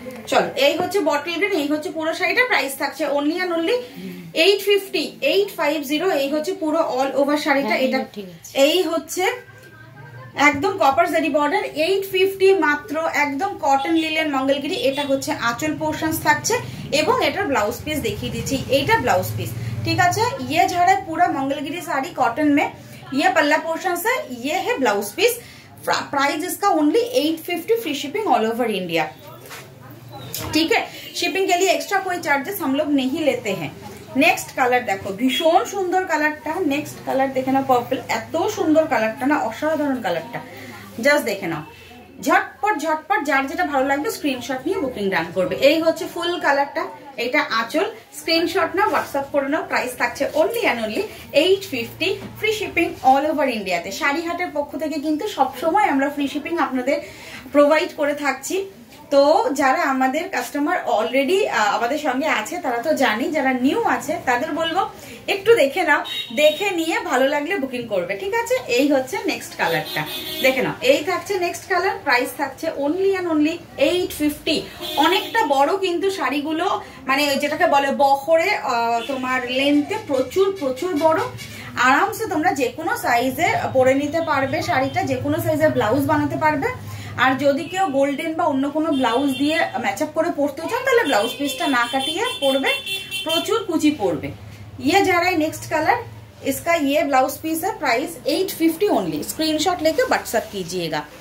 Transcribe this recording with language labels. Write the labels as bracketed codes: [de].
[bn] চলো এই হচ্ছে বটল গ্রিন, এই হচ্ছে পুরো শাড়িটা। প্রাইস থাকছে অনলি অ্যান্ড অনলি 850, 850। এই হচ্ছে পুরো অল ওভার শাড়িটা। এটা এই হচ্ছে একদম কপার জারি বর্ডার, 850 মাত্র, একদম কটন লিলেন মঙ্গলগিরি। এটা হচ্ছে আঁচল পোর্শনস থাকছে, এবং এটার ব্লাউজ পিস দেখিয়ে দিচ্ছি, এইটা ব্লাউজ পিস। ঠিক আছে, [hi] ये जा रहा है पूरा मंगलगिरी साड़ी कॉटन में, ये पल्ला पोर्शन है, ये है ब्लाउज पीस। प्राइस इसका only 850, free shipping all over India. ठीक है, शिपिंग के लिए एक्स्ट्रा कोई चार्जेस हम लोग नहीं लेते हैं। [bn] नेक्स्ट कलर देखो, भीषण सुंदर कलरটা। नेक्स्ट कलर देखे ना, पर्पल, এত সুন্দর কালারটা না, অসাধারণ কালারটা। জাস্ট দেখে নাও, ঝটপট ঝটপট যার যেটা ভালো লাগবে স্ক্রিনশট নিয়ে বুকিং ডান করবে। এই হচ্ছে ফুল কালারটা, এটা আঁচল। স্ক্রিনশট নাও, হোয়াটসঅ্যাপ করে নাও। প্রাইস থাকছে only and only 850, free shipping all over ইন্ডিয়াতে। শাড়িহাটের পক্ষ থেকে কিন্তু সবসময় আমরা ফ্রি শিপিং আপনাদের প্রোভাইড করে থাকছি। তো যারা আমাদের কাস্টমার অলরেডি আমাদের সঙ্গে আছে তারা তো জানি, যারা নিউ আছে তাদের বলবো একটু দেখে নাও, দেখে নিয়ে ভালো লাগলে বুকিং করবে। ঠিক আছে, এই হচ্ছে নেক্সট কালারটা, দেখে নাও। এই থাকছে নেক্সট কালার, প্রাইস থাকছে অনলি অ্যান্ড অনলি 850। অনেকটা বড় কিন্তু শাড়িগুলো, মানে যেটাকে বলে বহরে, তোমার লেন্থে প্রচুর প্রচুর বড়। আরামসে তোমরা যে কোনো সাইজে পরে নিতে পারবে শাড়িটা, যে কোনো সাইজের ব্লাউজ বানাতে পারবে। আর যদি কেউ গোল্ডেন বা অন্য কোনো ব্লাউজ দিয়ে ম্যাচ আপ করে পরতে চান তাহলে ব্লাউজ পিসটা না কাটিয়ে পরবে, প্রচুর কুচি পরবে। [hi] ये जा रहा है नेक्स्ट कलर, इसका ये ब्लाउज पीस है, प्राइस 850 ओनली। स्क्रीनशॉट लेके व्हाट्सएप कीजिएगा।